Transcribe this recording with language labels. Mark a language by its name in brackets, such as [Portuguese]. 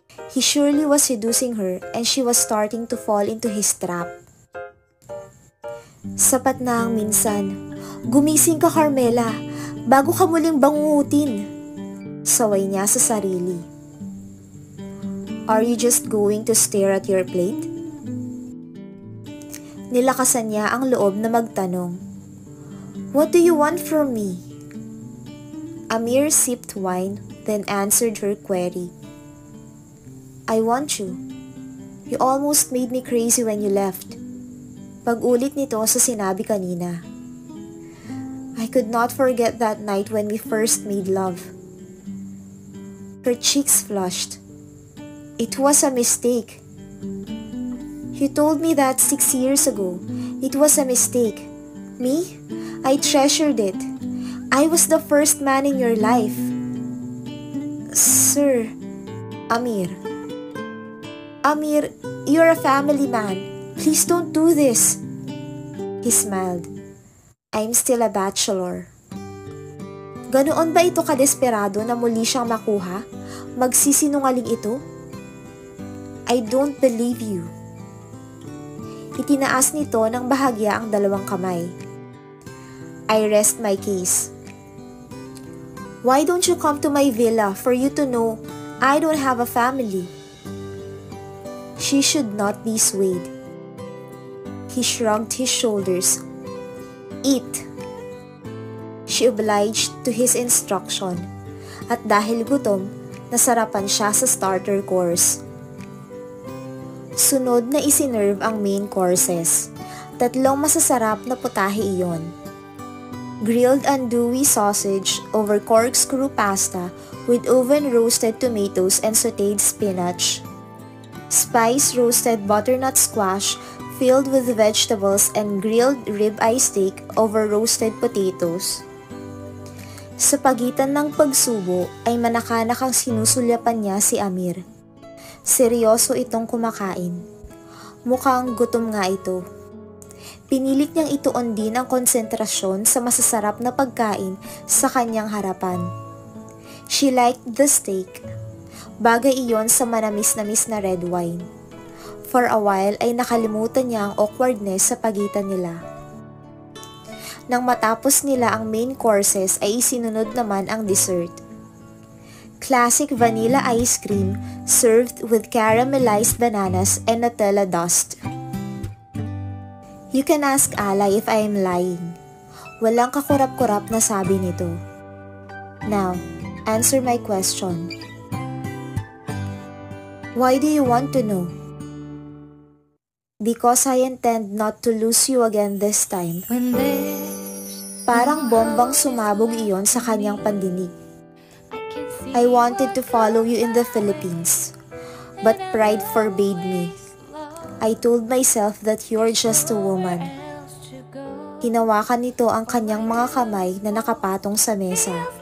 [English] He surely was seducing her and she was starting to fall into his trap. [Filipino] Sapat na ang minsan. Gumising ka, Carmela, bago ka muling bangungutin. Saway niya sa sarili. [English] Are you just going to stare at your plate? [Filipino] Nilakasan niya ang loob na magtanong. [English] What do you want from me? Amir sipped wine, then answered her query. I want you. You almost made me crazy when you left. [Filipino] Pag-ulit nito sa sinabi kanina. [English] I could not forget that night when we first made love. Her cheeks flushed. It was a mistake. You told me that 6 years ago. It was a mistake. Me? I treasured it. I was the first man in your life. Sir, Amir. Amir, you're a family man. Please don't do this. He smiled. I'm still a bachelor. [Filipino] Ganoon ba ito kadesperado na muli siyang makuha? Magsisinungaling ito? [English] I don't believe you. [Filipino] Itinaas nito ng bahagya ang dalawang kamay. [English] I rest my case. Why don't you come to my villa for you to know I don't have a family? She should not be swayed. He shrugged his shoulders. Eat. She obliged to his instruction, [Filipino] at dahil gutom, nasarapan siya sa [English] starter course. [Filipino] Sunod na isinerve ang main courses. 3 masasarap na putahe iyon. [English] Grilled andouille sausage over corkscrew pasta with oven roasted tomatoes and sautéed spinach. Spice roasted butternut squash filled with vegetables and grilled ribeye steak over roasted potatoes. [Filipino] Sa pagitan ng pagsubo ay manakanakang sinusulyapan niya si Amir. Seryoso itong kumakain. Mukhang gutom nga ito. Pinilit niyang ituon din ang konsentrasyon sa masasarap na pagkain sa kanyang harapan. [English] She liked the steak. [Filipino] Bagay iyon sa manamis-namis na red wine. [English] For a while [Filipino] ay nakalimutan niya ang awkwardness sa pagitan nila. Nang matapos nila ang main courses ay isinunod naman ang dessert. [English] Classic vanilla ice cream served with caramelized bananas and Nutella dust. You can ask Alay if I am lying. [Filipino] Walang kakurap-kurap na sabi nito. [English] Now, answer my question. Why do you want to know? Because I intend not to lose you again this time. [Filipino] Parang bombang sumabog iyon sa kanyang pandinig. [English] I wanted to follow you in the Philippines, but pride forbade me. I told myself that you're just a woman. [Filipino] Hinawakan nito ang kanyang mga kamay na nakapatong sa mesa.